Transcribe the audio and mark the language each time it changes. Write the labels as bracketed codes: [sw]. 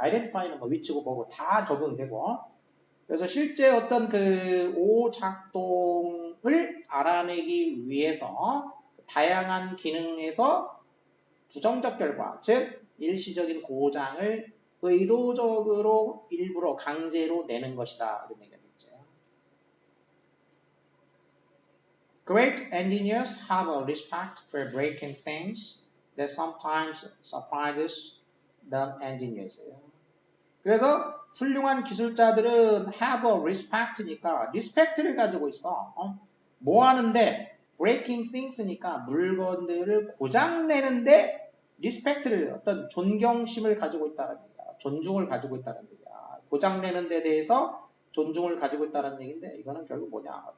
[ko] identify는 뭐 위치고 뭐고 다 적용되고. 그래서 실제 어떤 그 오작동을 알아내기 위해서 다양한 기능에서 부정적 결과, 즉 일시적인 고장을 의도적으로 일부러 강제로 내는 것이다. 이런 얘기가 있죠. [en] Great engineers have a respect for breaking things that sometimes surprises the engineers. [ko] 그래서 훌륭한 기술자들은 have a respect니까 respect를 가지고 있어. 뭐 하는데 breaking things니까 물건들을 고장내는데 respect를 어떤 존경심을 가지고 있다는 얘기야. 존중을 가지고 있다는 얘기야. 고장내는 데 대해서 존중을 가지고 있다는 얘기인데 이거는 결국 뭐냐.